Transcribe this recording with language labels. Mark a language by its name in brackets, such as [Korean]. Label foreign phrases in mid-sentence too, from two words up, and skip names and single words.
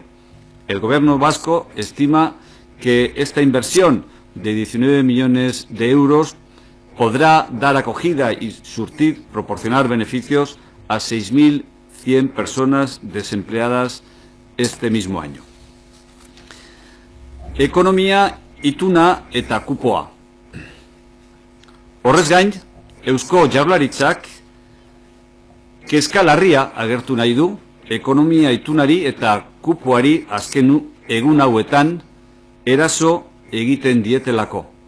[Spanish] El Gobierno vasco estima que esta inversión de 19 millones de euros podrá dar acogida y proporcionar beneficios a 6.100 personas desempleadas este mismo año. [Basque] Ekonomia ituna eta kupoa. Horrez gain, Eusko Jaurlaritzak kezka larria agertu nahi du ekonomia itunari eta kupoari azken egun hauetan eraso egiten dietelako.